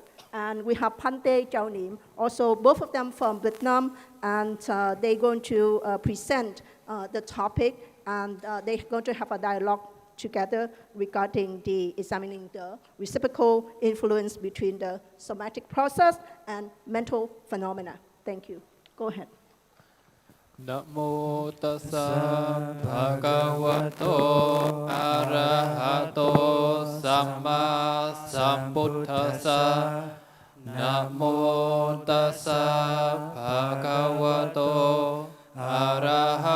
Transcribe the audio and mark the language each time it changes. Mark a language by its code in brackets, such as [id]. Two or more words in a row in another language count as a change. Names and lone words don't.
[en] And we have Pante Chao Nim, also both of them from Vietnam, and they're going to present the topic, and they're going to have a dialogue together regarding examining the reciprocal influence between the somatic process and mental phenomena. Thank you. Go ahead. [pi] Namo tassa bhagavato arahato samma sambuddhassa. Namo tassa bhagavato arahato